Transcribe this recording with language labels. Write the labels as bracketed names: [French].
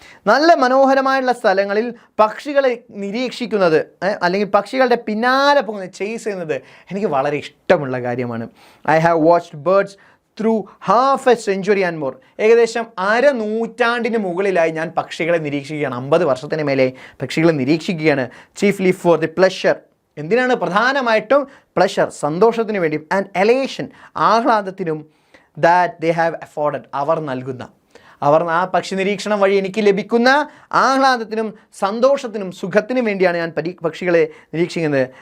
[Malayalam] നല്ല മനോഹരമായുള്ള സ്ഥലങ്ങളിൽ പക്ഷികളെ നിരീക്ഷിക്കുന്നത്, അല്ലെങ്കിൽ പക്ഷികളുടെ പിന്നാലെ പോകുന്നത്, ചേസ് ചെയ്യുന്നത് എനിക്ക് വളരെ ഇഷ്ടമുള്ള കാര്യമാണ്. [English] I have watched birds through half a century and more. [Malayalam] ഏകദേശം 1/2 നൂറ്റാണ്ടിന് മുകളിലായി ഞാൻ പക്ഷികളെ നിരീക്ഷിക്കുകയാണ്. 50 വർഷത്തിന് മേലെ പക്ഷികളെ നിരീക്ഷിക്കുകയാണ്. [English] chiefly for the pleasure, [Malayalam] എന്തിനാണ്? പ്രധാനമായിട്ടും പ്ലഷർ, സന്തോഷത്തിന് വേണ്ടി, and elation, ആഹ്ലാദത്തിനും, [English] that they have afforded, [Malayalam] അവർ ആ പക്ഷി നിരീക്ഷണം വഴി എനിക്ക് ലഭിക്കുന്ന ആഹ്ലാദത്തിനും സന്തോഷത്തിനും സുഖത്തിനും വേണ്ടിയാണ് ഞാൻ പക്ഷികളെ നിരീക്ഷിക്കുന്നത്.